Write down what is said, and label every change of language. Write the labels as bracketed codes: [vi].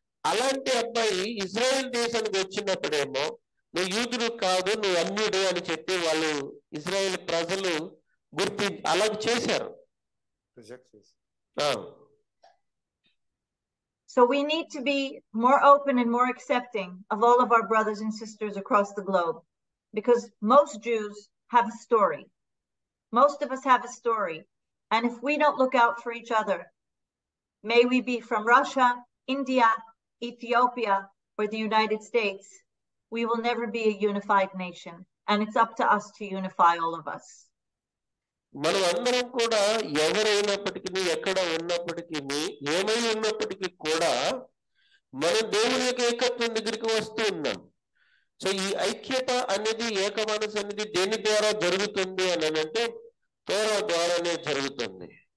[te] అలాంటి అబ్బాయి ఇజ్రాయెల్ దేశానికి వచ్చినప్పుడేమో నువ్వు యూదుడు కాదు, నువ్వు అన్యుడు అని చెప్పి వాళ్ళు ఇజ్రాయెల్ ప్రజలు అలా చేశారు. [en] So we need to be more open and more accepting of all of our brothers and sisters across the globe. because most Jews have a story. Most of us have a story. And if we don't look out for each other, may we be from Russia, India, Ethiopia, or the United States, we will never be a unified nation. And it's up to us to unify all of us. [te] మనం అందరం కూడా ఎవరైనప్పటికీ ఎక్కడ ఉన్నప్పటికీ ఏమై ఉన్నప్పటికీ కూడా మనం దేవుని యొక్క ఏకత్వం దగ్గరికి వస్తూ ఉన్నాం. సో ఈ ఐక్యత అనేది ఏక మనసు అనేది దేని ద్వారా జరుగుతుంది అని అంటే తోరా ద్వారానే జరుగుతుంది.